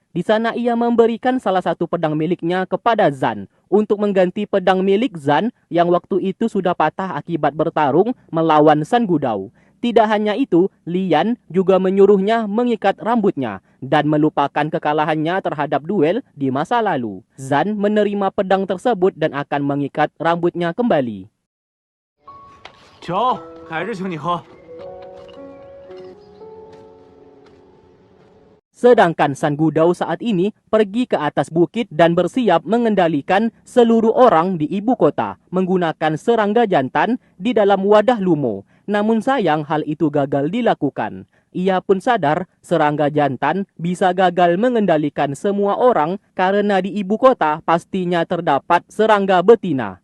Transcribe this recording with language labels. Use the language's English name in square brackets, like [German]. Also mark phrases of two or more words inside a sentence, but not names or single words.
[Indonesian] Di sana ia memberikan salah satu pedang miliknya kepada Zan untuk mengganti pedang milik Zan yang waktu itu sudah patah akibat bertarung melawan San Gudao. Tidak hanya itu, Lian juga menyuruhnya mengikat rambutnya dan melupakan kekalahannya terhadap duel di masa lalu. Zan menerima pedang tersebut dan akan mengikat rambutnya kembali. [Chinese] 酒还是请你喝。 [Indonesian] Sedangkan San Gudao saat ini pergi ke atas bukit dan bersiap mengendalikan seluruh orang di ibu kota menggunakan serangga jantan di dalam wadah lumo. Namun sayang hal itu gagal dilakukan. Ia pun sadar serangga jantan bisa gagal mengendalikan semua orang karena di ibu kota pastinya terdapat serangga betina.